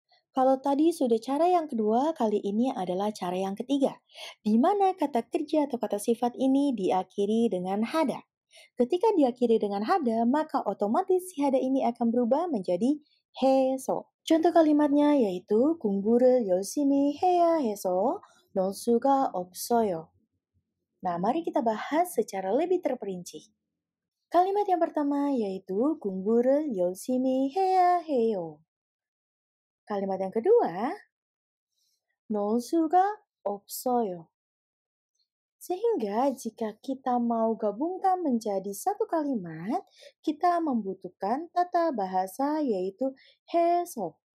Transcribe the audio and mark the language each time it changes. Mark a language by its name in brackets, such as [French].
[Indonesian] Kalau tadi sudah cara yang kedua, kali ini adalah cara yang ketiga, di mana kata kerja atau kata sifat ini diakhiri dengan hada. Ketika diakhiri dengan hada, maka otomatis si hada ini akan berubah menjadi heso. Contoh kalimatnya yaitu [Korean] 공부를 열심히 해야 해서 넣을 수가 없어요. [Indonesian] Nah, mari kita bahas secara lebih terperinci. Kalimat yang pertama yaitu [Korean] 공부를 열심히 해야 해요. [Indonesian] Kalimat yang kedua, [Korean] 넣을 수가 없어요. [Indonesian] Sehingga jika kita mau gabungkan menjadi satu kalimat, kita membutuhkan tata bahasa yaitu 해서.